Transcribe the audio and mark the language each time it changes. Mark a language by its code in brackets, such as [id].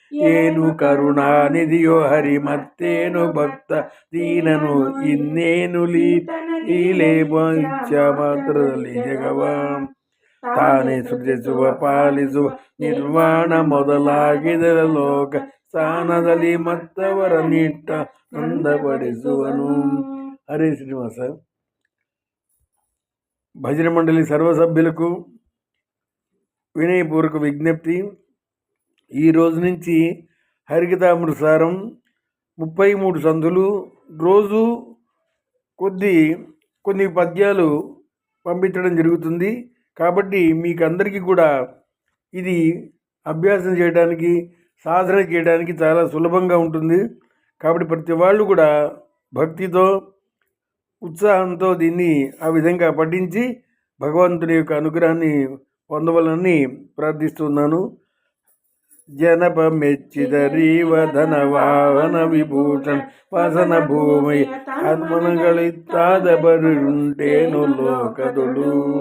[kn] ಏನು ಕರುಣಾನಿಧಿಯೋ ಹರಿ ಮತ್ತೇನು ಭಕ್ತ ದೀನನು ಇನ್ನೇನು ಲೀಲೆ ಇಚ್ಛಾ ಮಾತ್ರದಲ್ಲಿ ಜಗವ. ತಾನೇ ಸೃಜಿಸುವ ಪಾಲಿಸುವ ನಿರ್ವಾಣ ಮೊದಲಾಗಿದರ ಲೋಕ ಸ್ಥಾನದಲ್ಲಿ ಮತ್ತವರ ನಿಟ್ಟ ನಂದಪಡಿಸುವನು. [te] హరే శ్రీనివాస. భజన మండలి సర్వ సభ్యులకు వినయపూర్వక విజ్ఞప్తి. ఈ రోజు నుంచి హరికథామృతసారం 33 సందులు రోజు కొన్ని పద్యాలు పంపించడం జరుగుతుంది. కాబట్టి మీకు అందరికీ కూడా ఇది అభ్యాసం చేయడానికి సాధన చేయడానికి చాలా సులభంగా ఉంటుంది. కాబట్టి ప్రతి వాళ్ళు కూడా భక్తితో ఉత్సాహంతో దీన్ని ఆ విధంగా పఠించి భగవంతుని యొక్క అనుగ్రహాన్ని పొందవాలని ప్రార్థిస్తున్నాను. [kn] ಜನಪ ಮೆಚ್ಚಿದರೀವ ಧನವಾಹನ ವಿಭೂಷಣ ವಸನ ಭೂಮಿ ಆತ್ಮನಗಳಿತ್ತಾದ ಬರುಂಟೇನು ಲೋಕದೊಳು.